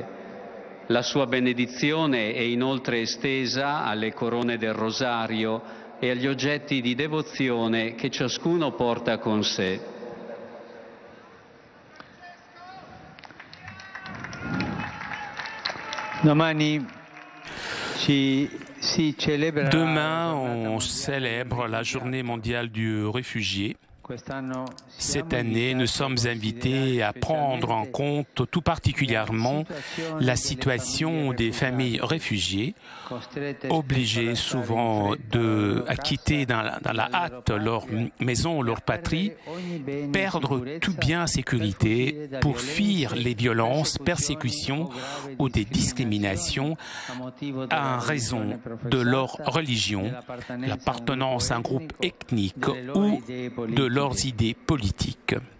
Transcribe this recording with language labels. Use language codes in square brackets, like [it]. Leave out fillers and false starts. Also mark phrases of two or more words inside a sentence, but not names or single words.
[it] La sua benedizione è inoltre estesa alle corone del rosario e agli oggetti di devozione che ciascuno porta con sé. [fr] Domani Demain, on célèbre la journée mondiale du réfugié. Cette année, nous sommes invités à prendre en compte tout particulièrement la situation des familles réfugiées, obligées souvent de quitter dans la hâte leur maison, leur patrie, perdre tout bien sécurité pour fuir les violences, persécutions ou des discriminations en raison de leur religion, l'appartenance à un groupe ethnique ou de leurs idées politiques.